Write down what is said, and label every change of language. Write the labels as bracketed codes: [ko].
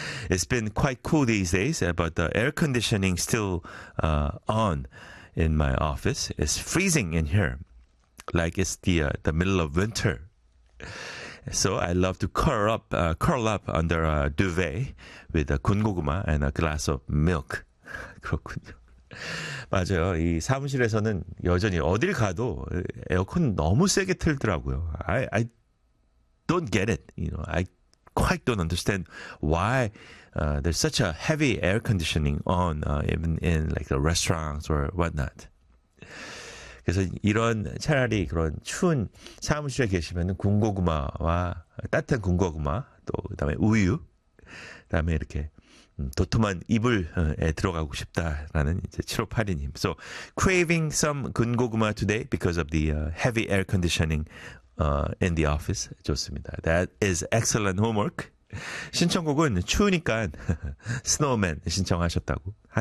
[en] It's been quite cool these days, but the air conditioning still on in my office. It's freezing in here, like it's the middle of winter. So I love to curl up under a duvet with a 군고구마 and a glass of milk. [ko] 그렇군요. 맞아요. 이 사무실에서는 여전히 어딜 가도 에어컨 너무 세게 틀더라고요. [en] I don't get it. You know, I quite don't understand why there's such a heavy air conditioning on even in like the restaurants or whatnot. [ko] 그래서 이런 차라리 그런 추운 사무실에 계시면은 군고구마와 따뜻한 군고구마 또 그다음에 우유 그다음에 이렇게 도톰한 이불에 들어가고 싶다라는 이제 7582님. [en] So craving some 군고구마 today because of the heavy air conditioning in the office. [ko] 좋습니다. [en] That is excellent homework. [ko] 신청곡은 추우니까 스노우맨 신청하신다고.